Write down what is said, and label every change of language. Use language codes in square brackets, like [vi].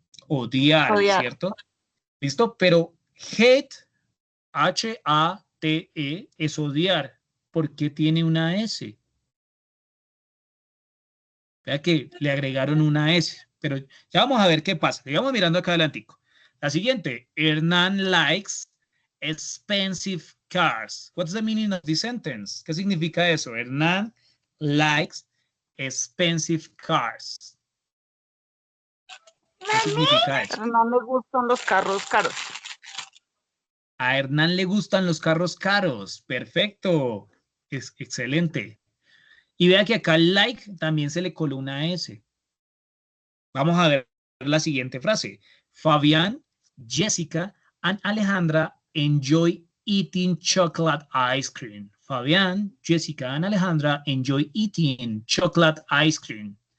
[es] Odiar, ¿cierto? ¿Listo? Pero hate, H-A-T-E, es odiar. ¿Por qué tiene una S? Vea que le agregaron una S, pero ya vamos a ver qué pasa. Sigamos mirando acá adelantico. La siguiente, [en] Hernán likes expensive cars. What's the meaning of this sentence? [es] ¿Qué significa eso? [en] Hernán likes expensive cars. [es] ¿Qué significa eso? A Hernán le gustan los carros caros. A Hernán le gustan los carros caros. Perfecto. Es excelente. Y vea que acá like también se le coló una S. Vamos a ver la siguiente frase. [en] Fabián, Jessica, and Alejandra enjoy eating chocolate ice cream. Fabián, Jessica, and Alejandra enjoy eating chocolate ice cream.